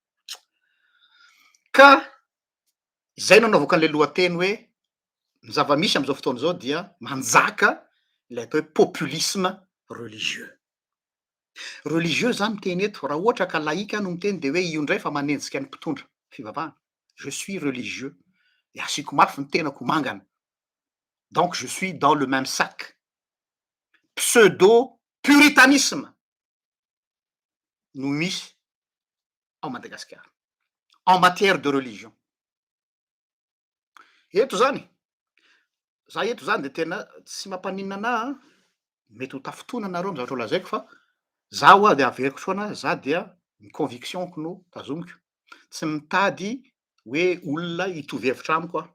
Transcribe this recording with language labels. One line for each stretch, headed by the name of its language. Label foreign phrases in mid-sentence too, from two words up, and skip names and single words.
Malagasy: Ka zay no anaovako an'le lohateny hoe ny zava-misy am'zao fotoana zao dia manjaka le atao hoe
French: populisme religieux.
Malagasy: Religieux zany miteny eto, raha ohatra ka laïque no miteny de hoe io ndray fa manenjika ny mpitondra fivavahana.
French: Je suis religieux,
Malagasy: de asiako mafy ny tenako mangana,
French: donc je suis dans le même sac. Pseudo puritanisme
Malagasy: no misy ao Madagasikara
French: en matière de religion.
Malagasy: Eto zany, za eto zany de tena tsy mampaninona anahy mety ho tafitona anareo amy zavatra ho lazaiko, fa zaho de averiko soana, za dia ny convictionko no tazomiko. Tsy mitady hoe olona hitovy hevitra amiko aho.